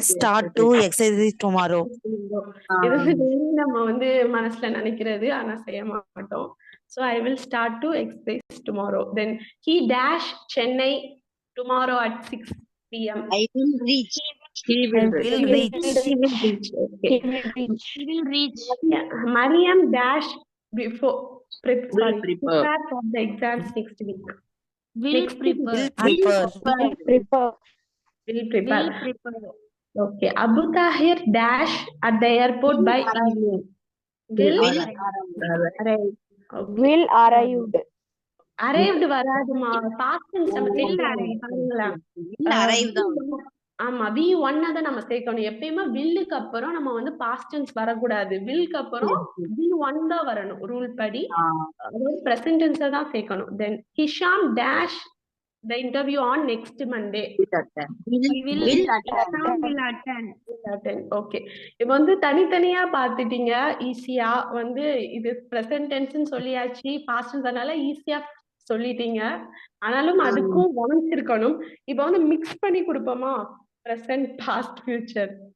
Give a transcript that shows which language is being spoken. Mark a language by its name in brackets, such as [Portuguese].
[English] start to exercise tomorrow. [Tamil] இது நம்ம வந்து மனசுல நினைக்கிறது ஆனா செய்ய மாட்டோம். [English] So I will start to exercise tomorrow. Then he dash Chennai tomorrow at 6 p.m. I will reach. He will reach. He will reach. Okay. He will reach. He will reach. Mariam dash before Will prepare. prepare for the exams next week. Will Next week prepare. Prepare. Prefer. will prepare. Will prepare. Okay. Abu Tahir dash at the airport by evening. Will Will arrive. Okay. Will arrived. [Tamil] Arrived வராதுமா. [English] Past tense நம்ம Will [Tamil] சேர்க்கணும். [English] arrive. [Tamil] பாருங்களேன். [English] will arrive தான். [Tamil] ஆமா V1 தான் நம்ம சேர்க்கணும். எப்பயுமே வில்லுக்கு அப்புறம் நம்ம வந்து past tense வரக்கூடாது. வில்லுக்கு அப்புறம் V1 தான் வரணும் ரூல் படி. அதாவது present tense தான் சேர்க்கணும். [English] Then Hisham dash the interview on next Monday. Will attend. Sam will attend. Okay. [Tamil] இப்போ வந்து தனித்தனியா பார்த்துட்டீங்க. ஈஸியா வந்து இது present tense சொல்லியாச்சு. past tense அதனால ஈஸியா சொல்லிட்டீங்க. ஆனாலும் அதுக்கும் கவனிச்சிருக்கணும். இப்போ வந்து மிக்ஸ் பண்ணி கொடுப்போமா? [English] present, past, future.